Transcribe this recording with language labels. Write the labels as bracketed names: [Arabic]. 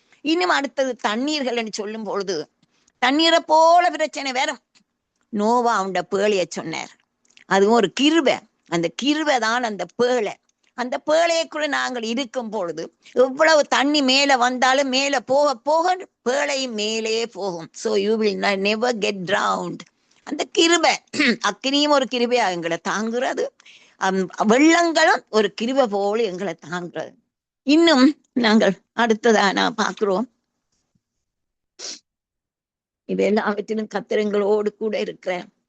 [Tamil] இன்னும் அடுத்தது தண்ணீர்கள் என்று சொல்லும் பொழுது தண்ணீரை போல பிரச்சனை வரும். நோவா அவன் பேழைய சொன்னார். அதுவும் ஒரு கிருபை. அந்த கிருபை தான் அந்த பேழை. அந்த பேழைக்குள்ள நாங்கள் இருக்கும் பொழுது எவ்வளவு தண்ணி மேல வந்தாலும் மேல போக போக பேழை மேலே போகும். [English] So you will never get drowned. [Tamil] அந்த கிருபை, அக்கினியும் ஒரு கிருபையா எங்களை தாங்குறது, வெள்ளங்களும் ஒரு கிருபை போல எங்களை தாங்குறது. இன்னும் நாங்கள் அடுத்ததா நான் பார்க்கிறோம், இது எல்லாவற்றிலும் கர்த்தர் எங்களோடு கூட இருக்கிறேன்.